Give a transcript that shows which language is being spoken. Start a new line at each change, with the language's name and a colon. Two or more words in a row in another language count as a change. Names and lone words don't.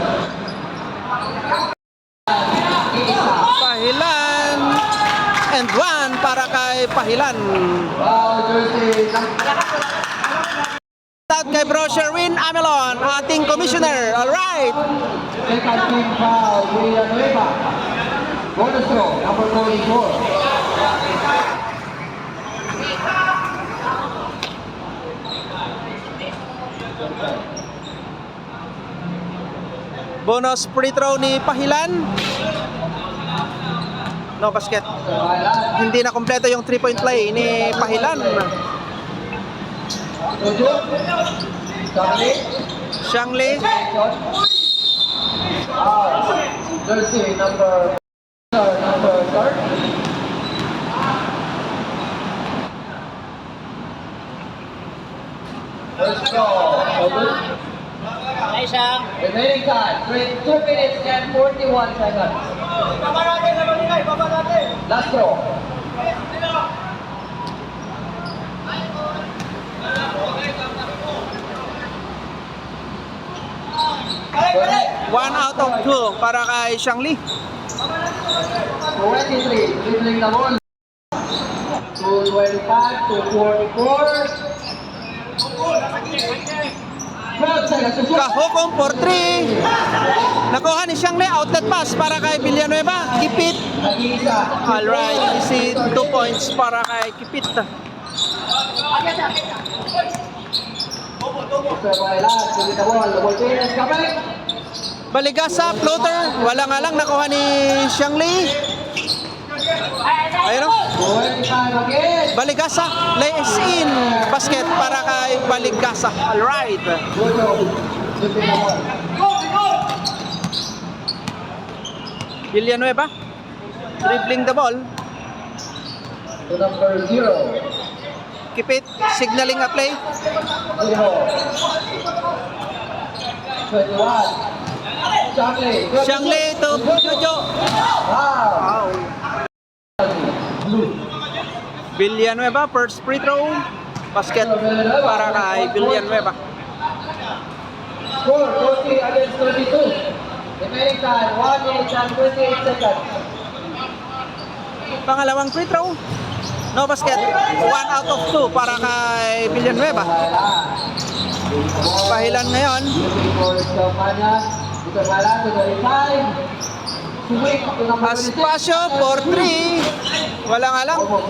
Filipino: Pahilan and 1 para kay Pahilan. Out kay Bro Sherwin Amelon, ating commissioner.
English: Alright. Second team foul, Villanueva. Bonus throw, number 44. Bonus free throw
Filipino: ni Pahilan.
English: No basket.
Filipino: Hindi na kompleto yung
English: 3-point play
Filipino: ni Pahilan.
English: Xiangli. Jersey number third. Let's go. Nice, Shang. Remaining time, 2 minutes and 41 seconds. Last throw. One out of 2
Filipino: para kay Xiangli.
English: 23, dribbling the ball. 225 to 44. 12 seconds to shoot. Kahukom for 3.
Filipino: Nakuha ni Xiangli,
English: outlet pass
Filipino: para kay Villanueva. Kipit. Nag-iisa.
English: Alright, easy 2 points
Filipino: para kay
English: Kipit. Mr. Bailan, sulit the ball. Double change,
Filipino: kamay.
English: Baligasa, floater.
Filipino: Wala nga lang nakuha ni Xiangli. Ayun o.
English: 25 again. Baligasa, lays in. Basket
Filipino: para kay
English: Baligasa. Alright. Gojo, sulit the ball. Villanueva. Dribbling the ball. To number 0. Kipit, signaling a play. 0. 21. Xiangli. Xiangli to Jojo. Wow. Wow. Villanueva, first free throw. Basket
Filipino: para kay
English: Villanueva. Score 40 against 22. Remaining time 1 minute and 28 seconds.
Filipino: Pangalawang
English: free throw. No basket. 1 out of 2
Filipino: para kay
English: Villanueva.
Filipino: Pahilan ngayon. Aspasyo for 3. Wala nga lang.